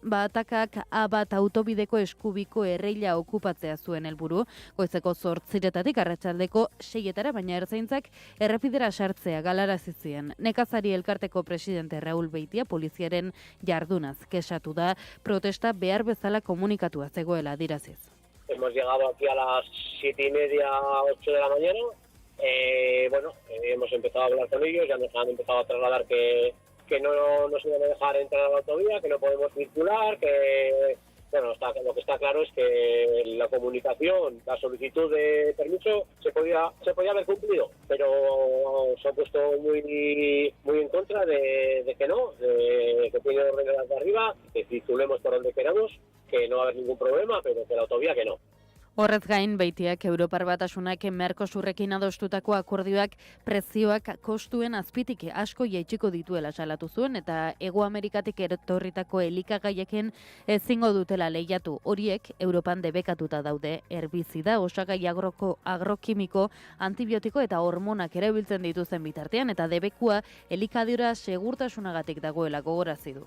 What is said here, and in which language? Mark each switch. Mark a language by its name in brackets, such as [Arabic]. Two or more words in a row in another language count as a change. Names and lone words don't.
[Basque] Atakak Abat autobideko eskubiko erreila okupatzea zuen helburu, goizeko 8:00 arratsaldeko 6:00, baina Ertzaintzak errepidera sartzea galarazi zien. Nekazari elkarteko presidente Raúl Beitia poliziaren jardunaz kexatu da, protesta behar bezala komunikatua zegoela adiraziz. [Spanish] Hemos llegado aquí a las 7:30, 8 de la mañana. Hemos empezado a hablar con ellos, ya nos han empezado a trasladar que no nos iban a dejar entrar a la autovía, que no podemos circular, que lo que está claro es que la comunicación, la solicitud de permiso se podía haber cumplido, pero se ha puesto muy en contra de que no, de que tiene orden de arriba, que circulemos por donde queramos, que no va a haber ningún problema, pero que la autovía que no. [Basque] Horrez gain, Beitiak Europar Batasunak Mercosurrekin adostutako akordioak prezioak kostuen azpitik asko jaitsiko dituela salatu zuen eta Hego Amerikatik etorritako elikagaiekin ezingo dutela lehiatu. Horiek Europan debekatuta daude, herbizida, osagai agrokimiko, antibiotiko eta hormonak erabiltzen dituzten bitartean eta debekua elikadura segurtasunagatik dagoela gogorazi du.